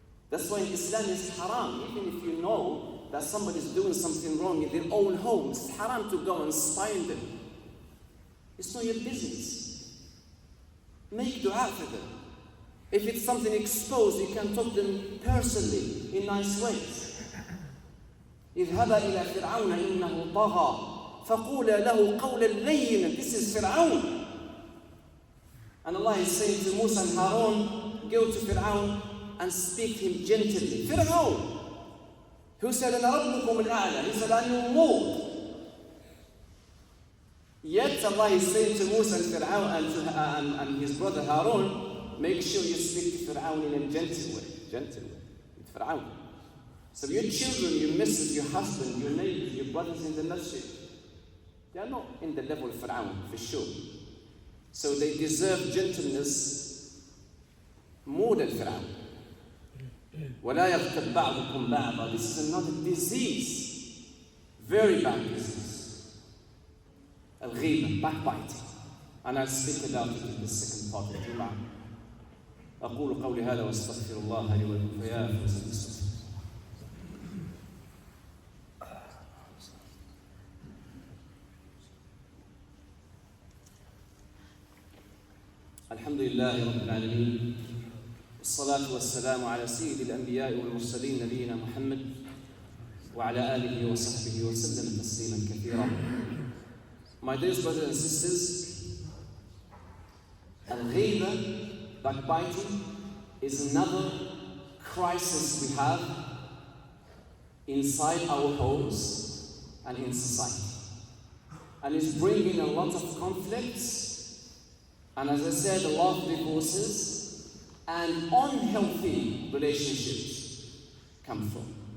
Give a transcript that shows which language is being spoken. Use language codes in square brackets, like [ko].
[en] That's why Islam is haram. Even if you know that somebody is doing something wrong in their own home, it's haram to go and spy on them. It's not your business. Make dua for them. If it's something exposed, you can talk to them personally in nice ways. [ar] اذهبا إلى فرعون إنه طغى فقولا له قولا لينا. [en] This is Fir'aun. And Allah is saying to Musa and Harun, go to Fir'aun and speak to him gently. Fir'aun, who said, [ar] أنا ربكم الأعلى. [en] He said, I know more. Yet Allah is saying to Musa and Fir'aun and his brother Harun, make sure you speak to Fir'aun in a gentle way. Gentle way. With Fir'aun. So your children, your missus, your husband, your neighbors, your brothers in the masjid, they are not in the level of Fir'aun, for sure. So they deserve gentleness more than Fir'aun. [ar] وَلَا يَغْتَبْ بَعْضُكُمْ بَعْضًا. [en] This is another disease. Very bad disease. Al-ghiba, backbiting. And I'll speak about it in the second part of the Jum'ah. [ar] أقول قولي هذا واستغفر الله لي ولكم فيا فوز المستغفر. الحمد لله رب العالمين والصلاة والسلام على سيد الأنبياء والمرسلين نبينا محمد وعلى آله وصحبه وسلم تسليما كثيرا. [en] My dear brothers and sisters, al-ghiba, backbiting, is another crisis we have inside our homes and in society. And it's bringing a lot of conflicts, and as I said, a lot of divorces and unhealthy relationships come from.